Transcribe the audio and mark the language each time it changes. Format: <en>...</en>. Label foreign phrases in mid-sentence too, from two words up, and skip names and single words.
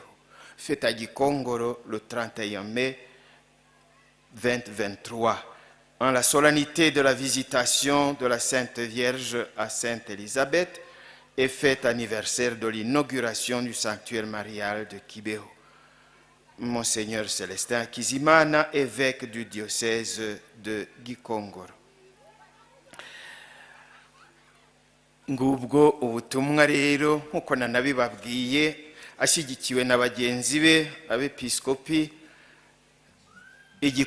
<fr>Fête à Gikongoro le 31 mai 2023, en la solennité de la visitation de la Sainte Vierge à Sainte Élisabeth et fête anniversaire de l'inauguration du sanctuaire marial de Kibeho. Monseigneur Célestin Kizimana, évêque du diocèse de Gikongoro.</fr> <rw>Ngubwo ubutumwa rero nkuko nanabibabwiye ashyigikiwe na bagenzi be abepiskopi</rw>